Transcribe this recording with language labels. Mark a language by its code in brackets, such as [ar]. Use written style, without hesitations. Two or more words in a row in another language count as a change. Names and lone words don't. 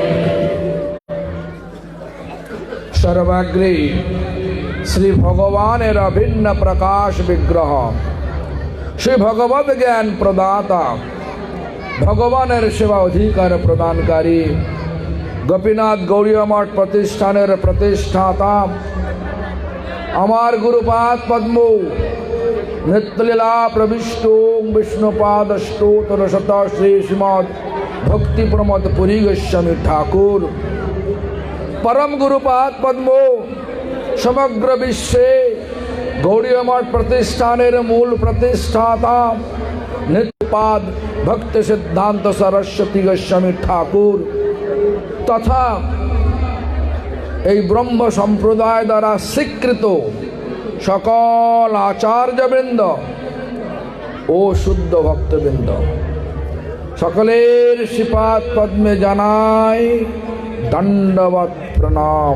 [bn] সর্বাগ্রে শ্রী ভগবানের অভিন্ন প্রকাশ বিগ্রহ, শ্রী ভগবত জ্ঞান প্রদাতা, ভগবানের সেবা অধিকার প্রদানকারী, গোপীনাথ গৌড়ীয় মঠ প্রতিষ্ঠানের প্রতিষ্ঠাতা, আমার গুরুপাদ পদ্ম নিত্যলীলা প্রবিষ্ট বিষ্ণুপাদ স্তোত্র শত শ্রী শ্রীমৎ ভক্তি প্রমোদ পুরী গোস্বামী ঠাকুর, পরম গুরুপাদ পদ্ম সমগ্র বিশ্বে গৌড়ীয় মঠ প্রতিষ্ঠানের মূল প্রতিষ্ঠাতা নিত্যপাদ ভক্ত সিদ্ধান্ত সরস্বতী গোস্বামী ঠাকুর তথা এই ব্রহ্ম সম্প্রদায় দ্বারা স্বীকৃত সকল আচার্যবৃন্দ ও শুদ্ধ ভক্তবৃন্দ, সকলের শ্রীপাদ পদ্মে জানাই দণ্ডবত প্রণাম।